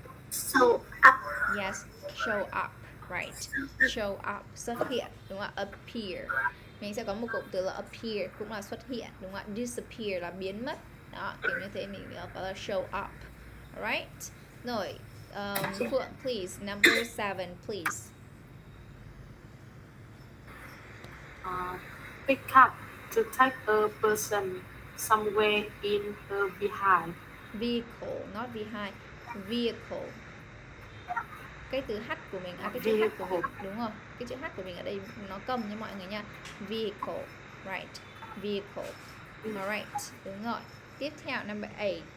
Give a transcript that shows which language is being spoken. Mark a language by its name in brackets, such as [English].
[English] Show up. Yes, show up, right? [Vietnamese] Show up, xuất hiện, đúng không ạ? Appear. Mình sẽ có một cụm từ là appear, cũng là xuất hiện, đúng không ạ? Disappear là biến mất. Đó, kiểu như thế mình có là show up. [English] Alright? Rồi, Phượng, please, number 7, please. Pick up, to take a person somewhere in a vehicle, not behind, vehicle. [Vietnamese] Cái từ H của mình, cái chữ H của mình, đúng không? Cái chữ H của mình ở đây nó cầm nha mọi người nha. [English] Vehicle, right? Vehicle. Alright, [Vietnamese] đúng rồi. Tiếp theo, [English] number 8.